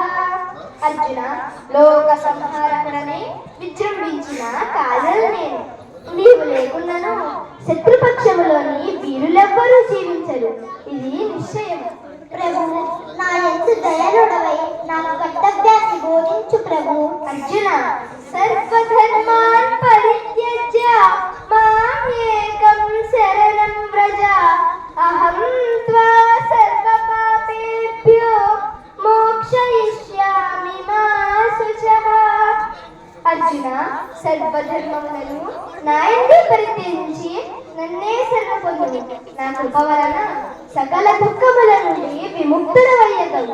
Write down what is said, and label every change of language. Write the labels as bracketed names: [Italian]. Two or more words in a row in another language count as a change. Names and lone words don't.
[Telugu] అర్జున, లోక సంహారకుడనే విజృంభించిన కాజల్ నేను. నీవు లేకున్నాను శత్రుపక్షములోని వీరులెవ్వరూ జీవించరు, ఇది నిశ్చయం. ప్రభు, నా యందు దయనుడవై నాకు కర్తవ్యాన్ని బోధించు ప్రభు. అర్జున, [Sanskrit] సర్వధర్మాన్ పరిత్యజ్య మాం ఏకం శరణం వ్రజ. అహం త్వా సర్వపాపేభ్యో మోక్షయిష్యామి మా శుచః. [Telugu] అర్జున, సర్వధర్మములను నాయందు పరిత్యజించి నన్నే శరణ పొందుము. నా కృప వలన సకల దుఃఖముల నుండి విముక్తుడవయ్యగలవు.